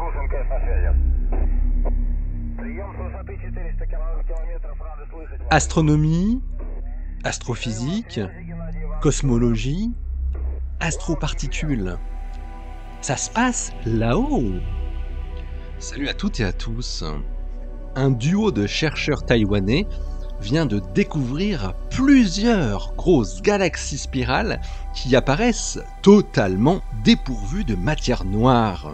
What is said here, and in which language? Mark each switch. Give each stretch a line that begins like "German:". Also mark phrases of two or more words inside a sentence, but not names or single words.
Russian: МКС на связи. Прием с высоты 400 километров. Рады слышать вас.
French: Astronomie, astrophysique, cosmologie, astroparticules. Ça se passe là-haut. Salut à toutes et à tous. Un duo de chercheurs taïwanais vient de découvrir plusieurs grosses galaxies spirales qui apparaissent totalement dépourvues de matière noire.